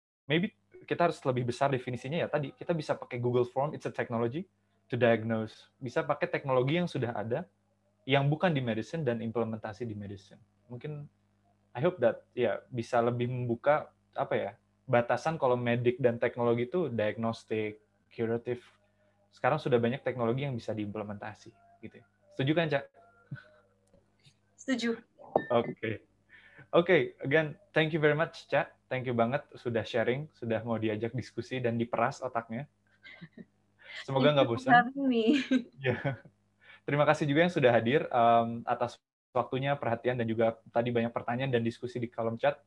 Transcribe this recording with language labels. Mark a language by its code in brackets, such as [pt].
[id] Maybe kita harus lebih besar definisinya ya. Tadi kita bisa pakai Google Form, [en] it's a technology to diagnose. [id] Bisa pakai teknologi yang sudah ada, yang bukan di medicine dan implementasi di medicine. Mungkin [en] I hope that [id] bisa lebih membuka batasan kalau medik dan teknologi itu diagnostic, curative, sekarang sudah banyak teknologi yang bisa diimplementasi gitu. Setuju kan, Cak? Setuju. [en] Oke, again, thank you very much, Cak. [id] Thank you banget sudah sharing, sudah mau diajak diskusi dan diperas otaknya. Semoga nggak bosan. Ya. Terima kasih juga yang sudah hadir atas waktunya, perhatian, dan juga tadi banyak pertanyaan dan diskusi di kolom chat.